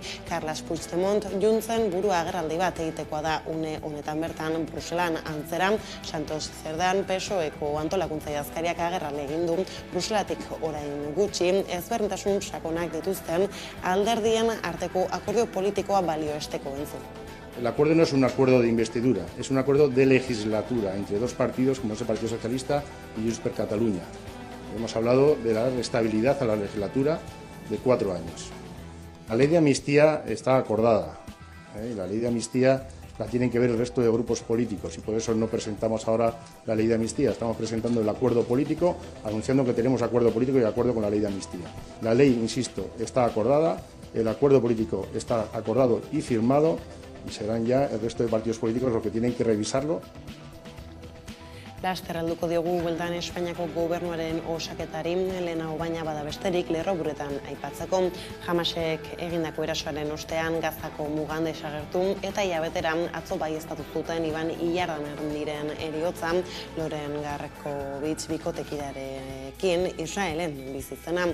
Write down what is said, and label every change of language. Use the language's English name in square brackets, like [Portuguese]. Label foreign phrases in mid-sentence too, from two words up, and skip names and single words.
[Basque] Carles Puigdemont Juntsen burua agerraldi bat egitekoa da une honetan bertan Bruselan antzera. Santos Zerdan PSOEko antolakuntza idazkariak agerraldi egin du Bruselatik orain gutxi ezberdintasun sakonak dituzten alderdien arteko akordio politikoa balioesteko entzun. [Spanish] El acuerdo no es un acuerdo de investidura, es un acuerdo de legislatura entre dos partidos, como es el Partido Socialista y Junts per Catalunya. Hemos hablado de dar estabilidad a la legislatura de 4 años. La ley de amnistía está acordada, y la ley de amnistía la tienen que ver el resto de grupos políticos y por eso no presentamos ahora la ley de amnistía. Estamos presentando el acuerdo político, anunciando que tenemos acuerdo político y acuerdo con la ley de amnistía. La ley, insisto, está acordada, el acuerdo político está acordado y firmado, y serán ya el resto de partidos políticos los que tienen que revisarlo. [Basque] Laster helduko diogu bueltan Espainiako gobernuaren osaketari, lehenago baina bada besterik lerroburuetan aipatzeko. Hamasek egindako erasoaren ostean Gazako mugan desagertu eta hilabeteran atzo baieztatu zuten Iban Ilarramendiren heriotza Loren Garkovitz bikotekidearekin Israelen bizi zena.